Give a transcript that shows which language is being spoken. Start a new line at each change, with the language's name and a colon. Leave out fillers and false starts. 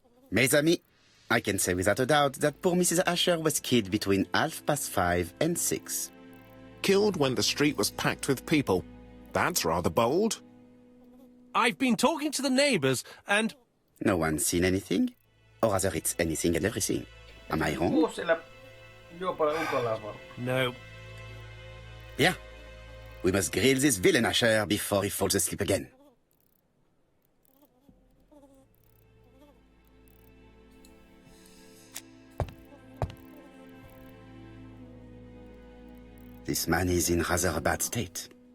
French: Mes amis,
English: I can say without a doubt that poor Mrs. Asher was killed between 5:30 and 6. Killed when the street was packed with people. That's rather bold. I've been talking to the neighbours and... No one's seen anything? Or rather, it's anything and everything. Am I wrong?
Finnish: Siellä juopalla ukolla vaan.
English: No. Yeah. We must grill this villain Asher before he falls asleep again. This man is in rather a bad state.